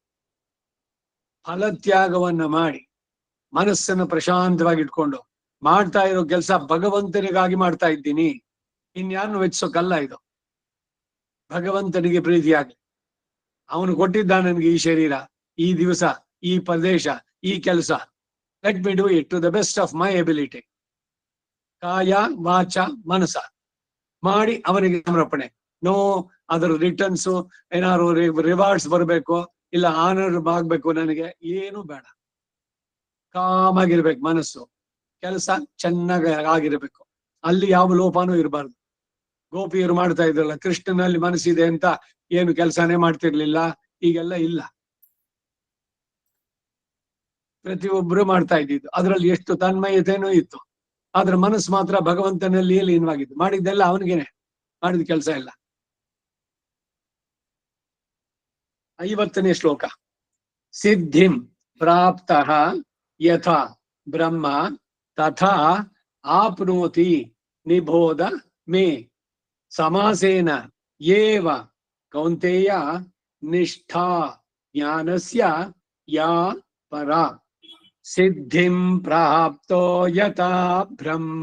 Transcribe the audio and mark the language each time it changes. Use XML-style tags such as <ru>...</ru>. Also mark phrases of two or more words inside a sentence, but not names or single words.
<kn>ಫಲತ್ಯಾಗವನ್ನ ಮಾಡಿ ಮನಸ್ಸನ್ನು ಪ್ರಶಾಂತವಾಗಿ ಇಟ್ಕೊಂಡು ಮಾಡ್ತಾ ಇರೋ ಕೆಲಸ ಭಗವಂತನಿಗಾಗಿ ಮಾಡ್ತಾ ಇದ್ದೀನಿ, ಇನ್ಯಾರನ್ನು ವೆಚ್ಚೋಕಲ್ಲ. ಇದು ಭಗವಂತನಿಗೆ ಪ್ರೀತಿಯಾಗ್ಲಿ. ಅವನು ಕೊಟ್ಟಿದ್ದ ನನಗೆ ಈ ಶರೀರ, ಈ ದಿವಸ, ಈ ಪ್ರದೇಶ, ಈ ಕೆಲಸ.</kn> <en>let me do it to the best of my ability.</en> <kn>ಕಾಯ ವಾಚ ಮನಸ ಮಾಡಿ ಅವನಿಗೆ ಸಮರ್ಪಣೆ. ನೋ ಅದರ ರಿಟರ್ನ್ಸ್ ಏನಾದ್ರು ರಿವಾರ್ಡ್ಸ್ ಬರಬೇಕು, ಇಲ್ಲ ಆನರ್ ಆಗ್ಬೇಕು, ನನಗೆ ಏನು ಬೇಡ. ಕಾಮಾಗಿರ್ಬೇಕು ಮನಸ್ಸು. ಕೆಲಸ ಚೆನ್ನಾಗಿ ಆಗಿರ್ಬೇಕು. ಅಲ್ಲಿ ಯಾವ ಲೋಪನೂ ಇರಬಾರ್ದು. ಗೋಪಿಯರು ಮಾಡ್ತಾ ಇದ್ರಲ್ಲ, ಕೃಷ್ಣನಲ್ಲಿ ಮನಸ್ಸಿದೆ ಅಂತ ಏನು ಕೆಲಸನೇ ಮಾಡ್ತಿರ್ಲಿಲ್ಲ. ಈಗೆಲ್ಲ ಇಲ್ಲ, ಪ್ರತಿಯೊಬ್ಬರು ಮಾಡ್ತಾ ಇದ್ದಿದ್ದು. ಅದ್ರಲ್ಲಿ ಎಷ್ಟು ತನ್ಮಯತೆನೂ ಇತ್ತು. ಆದ್ರೆ ಮನಸ್ಸು ಮಾತ್ರ ಭಗವಂತನಲ್ಲಿ ಲೀನವಾಗಿದ್ದು. ಮಾಡಿದ್ದೆಲ್ಲ ಅವನಿಗೇನೆ, ಮಾಡಿದ ಕೆಲಸ ಇಲ್ಲ. 50ನೇ ಶ್ಲೋಕ.</kn> <sa>सिद्धिं प्राप्तः यथा ब्रह्म तथा आप्नोति निबोध मे. समासेन एव कौन्तेय निष्ठा ज्ञानस्य या परा सिद्धिं प्राप्तो यथा ब्रह्म</sa>